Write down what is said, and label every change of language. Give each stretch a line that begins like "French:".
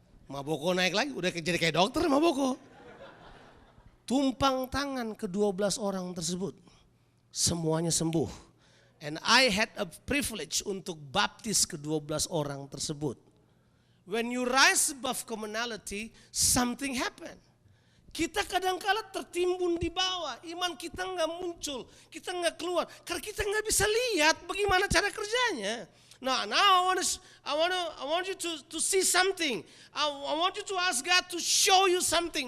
Indonesian: Maboko naik lagi, udah jadi kayak dokter Maboko. Tumpang tangan ke-12 orang tersebut, semuanya sembuh.
English: And I had a privilege
Indonesian: untuk baptis ke-12 orang tersebut.
English: When you rise above commonality, something happen.
Indonesian: Kita kadang-kala tertimbun di bawah, iman kita nggak muncul, kita nggak keluar, karena kita nggak bisa lihat bagaimana cara kerjanya.
English: Now I want you to see something. I want you to ask God to show you something.